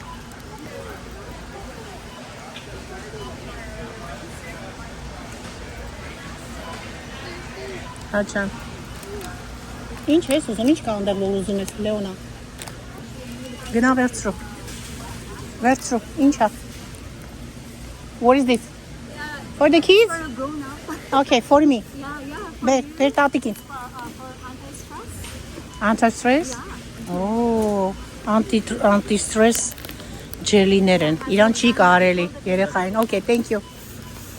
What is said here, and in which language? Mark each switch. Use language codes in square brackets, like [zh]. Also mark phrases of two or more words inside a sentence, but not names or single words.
[hy] Հա ջան։ Ինչ ես ուզում, ինչ կա անդր որ ուզում ես, Լեոնա։ Գնա վերցրու։ Վերցրու, ինչ է։ [en] What is this? For the kids? For a grown up. Okay, for me. Yeah. [hy] Բեր տատիկին։ [en] For anti-stress. Anti-stress? Oh, anti-stress [hy] ջելիներ են։ Իրան չի կարելի երեխային։ [en] Okay, thank you.